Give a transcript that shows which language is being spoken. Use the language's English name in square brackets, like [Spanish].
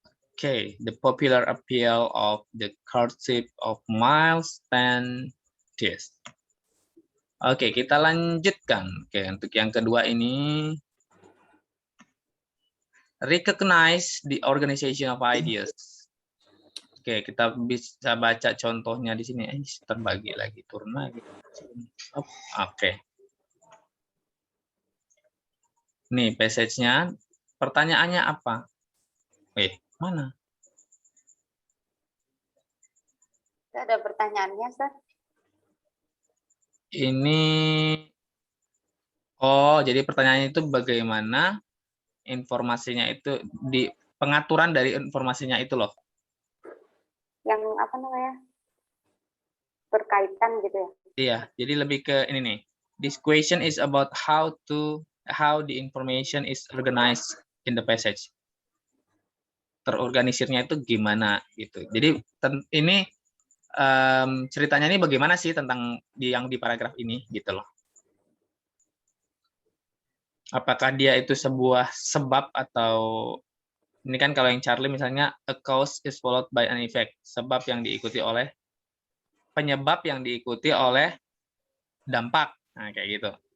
[English] Oke, the popular appeal of the courtship of Miles Standish. [Indonesian] Oke, kita lanjutkan. Oke, untuk yang kedua ini, [English] recognize the organization of ideas. [Indonesian] Oke, kita bisa baca contohnya di sini. Terbagi lagi, turun lagi. Oke. Nih, passage-nya. Pertanyaannya apa? Mana? Ada pertanyaannya, Sir? Ini, oh, jadi pertanyaannya itu bagaimana informasinya itu, di pengaturan dari informasinya itu loh. Yang apa namanya? Berkaitan gitu ya? Iya, jadi lebih ke ini nih. [English] This question is about how the information is organized in the passage. [Indonesian] Terorganisirnya itu gimana gitu. Jadi ini ceritanya ini bagaimana sih tentang yang di paragraf ini gitu loh. Apakah dia itu sebuah sebab atau ini kan kalau yang Charlie misalnya [English] a cause is followed by an effect, [Indonesian] sebab yang diikuti oleh penyebab yang diikuti oleh dampak. Nah, kayak gitu.